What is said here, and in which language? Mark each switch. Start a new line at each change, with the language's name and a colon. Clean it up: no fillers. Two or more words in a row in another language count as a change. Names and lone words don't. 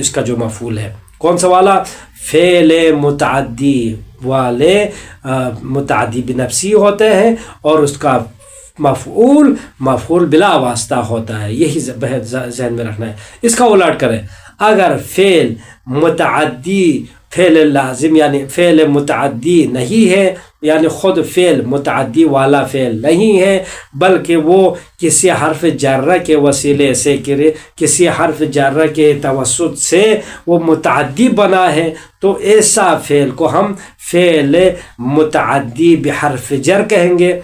Urdu: اس کا جو مفعول ہے کون سا والا؟ فعل متعدی والے متعدی بنفسی ہوتے ہیں اور اس کا مفعول بلا واسطہ ہوتا ہے. یہی ذہن میں رکھنا ہے. اس کا الٹ کریں، اگر فعل متعدی فعل لازم یعنی فعل متعدی نہیں ہے، یعنی خود فعل متعدی والا فعل نہیں ہے، بلکہ وہ کسی حرف جرہ کے وسیلے سے کسی حرف جرہ کے توسط سے وہ متعدی بنا ہے، تو ایسا فعل کو ہم فعل متعدی بحرف جر کہیں گے۔